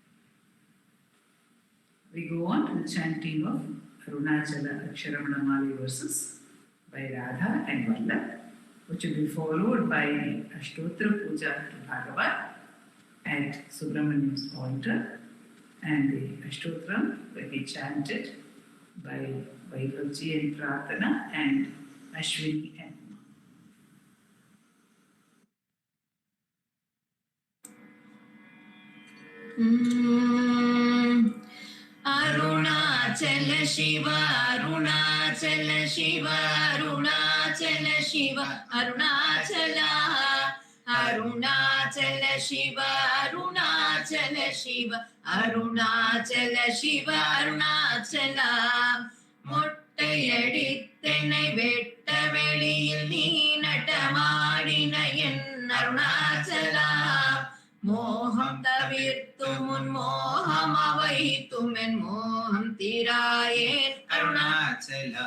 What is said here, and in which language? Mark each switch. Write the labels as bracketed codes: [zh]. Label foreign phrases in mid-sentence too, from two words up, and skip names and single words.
[en] We go on to the chanting of Arunachala Aksharamana Mali verses by Radha and Vallabh, which will be followed by Ashtotra Puja to Bhagavat at Subramaniam's altar, and the Ashtotram will be chanted by Vaibhavji and Prarthana and Ashwini and Arunachala Shiva, Arunachala Shiva, Arunachala Shiva, Arunachala, Arunachala Shiva, Arunachala Shiva, Arunachala Shiva, Arunachala. [ta] முட்டையடித்தனை வெட்ட வெளியில் நீ நடமாடின என் அருணாச்சலா. மோகம் தவிர்த்தும் உன் மோகம் அவைத்தும் என் மோகம் தீராயேன் அருணாச்சலா.